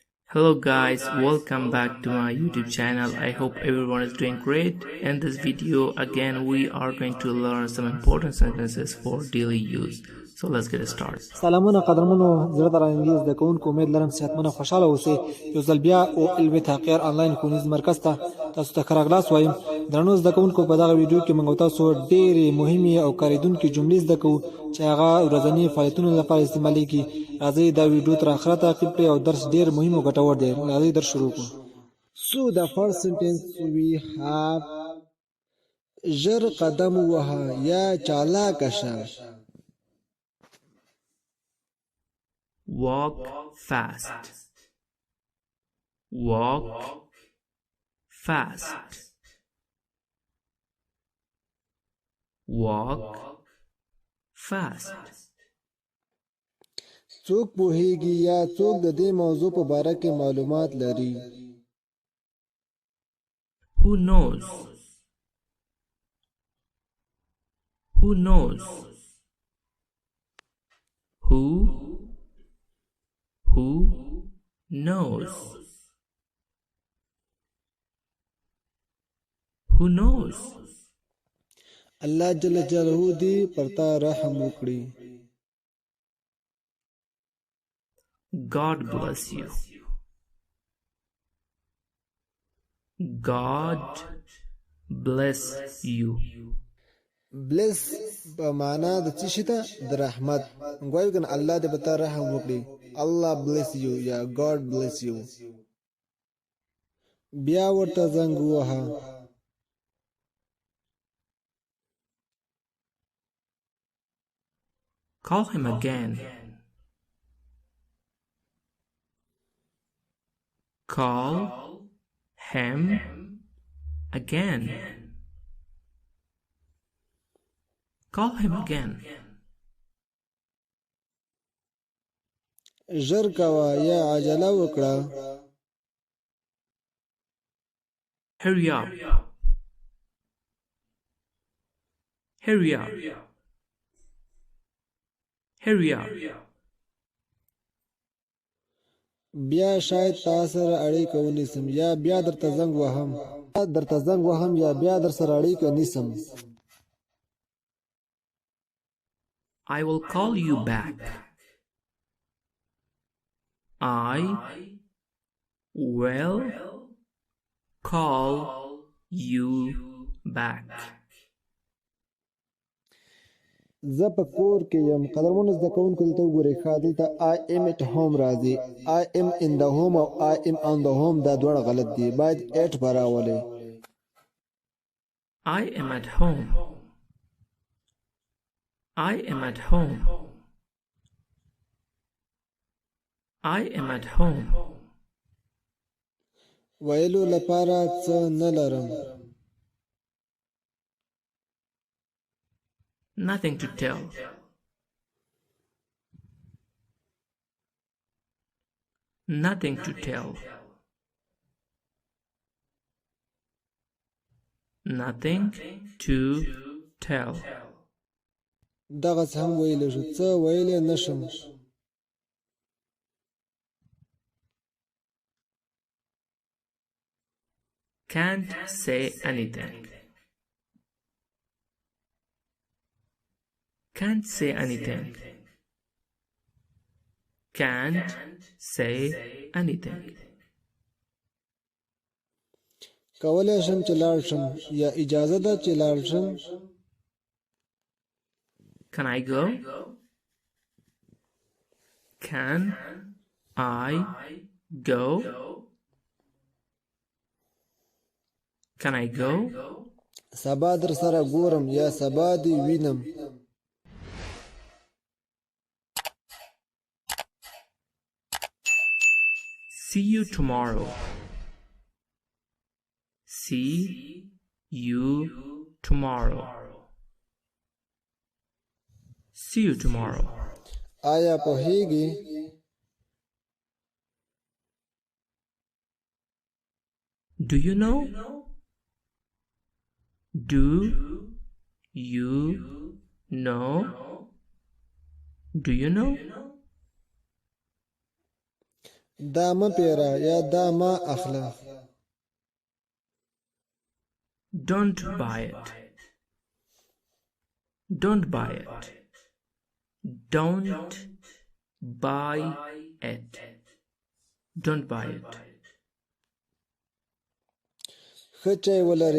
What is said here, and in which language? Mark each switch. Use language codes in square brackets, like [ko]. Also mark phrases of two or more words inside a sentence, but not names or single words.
[en] Hello guys, welcome back to my YouTube channel. I hope everyone is doing great. In this video again we are going to learn some important sentences for daily use. So let's get started. [ps] سلامونه قدرمنو زړه درانګیز د کوونکو امید لرم صحتمن او خوشاله اوسئ. یو ځل بیا او علمي تحقیر آنلاین ښوونیز مرکز ته تاسو ته ښه راغلاست وایم. درنو زده کوونکو په دغه ویډیو کې موږ تاسو ډېرې مهمې او کارېدونکې جملې زده کوو چې هغه ورځني فعالیتونو لپاره استعمالیږي. راځئ دا ویډیو تر اخره تعقیب کړئ او درس ډېر مهم او ګټور دی. راځئ درس شروع کړو. [en] So the first sentence we have [ps] ژر قدم ووهه یا چالاکه شه. [en] Walk fast. Walk fast. Walk fast. [ps] څوک پوهیږي یا څوک د دې موضوع په باره کې معلومات لري؟ [en] Who knows? Who knows? Who knows? Who knows? [ps] الله جل جلاله دې پر تا رحم وکړي. [en] God bless you. God bless you. [ps] bless په معنا د څه شي ته؟ د رحمت. غواړو کنه الله دې په تا رحم وکړي. [en] Allah bless you یا God bless you. [ps] بیا ورته زنګ ووهه. [en] Call him again. Call him again. Call him again. [ps] ژر کوه یا عجله وکړه. [en] Hurry up. Hurry up. Hurry up. [ps] بیا شاید تا سره اړیکه ونیسم یا بیا درته زنګ وهم یا بیا در سره اړیکه نیسم. [en] I will call you back. I will call you back. [ps] زه په کور کې یم. قدرمنو زده کوونکو دلته وګورئ ښه دلته [en] I am at home [ps] راځي. [en] I am in the home او I am on the home [ps] دا دواړه غلط دي. باید at به راولئ. [en] I am at home. I am at home. I am at home. [ps] ویلو لپاره څه نه لرم. [en] Nothing to tell. Nothing to tell. Nothing to tell. [ps] دغه څه هم ویلی شو. څه ویلی نشم. [en] Can't say anything. Can't say anything. Can't say anything. [ps] کولی شم چې لاړ شم یا اجازه ده چې لاړ شم. [en] Can I go? Can I go? Can I go? [ps] سبا در سره ګورم یا سبا دې وینم. [en] See you tomorrow. See you tomorrow. See you tomorrow. [ps] آیا پوهیږي؟ [en] Do you know? Do you know? Do you know? [ps] دا مه پیره یا دا مه اخله. [en] Don't buy it. Don't buy it. Don't buy it. Don't buy it. [ps] ښه چای ولري.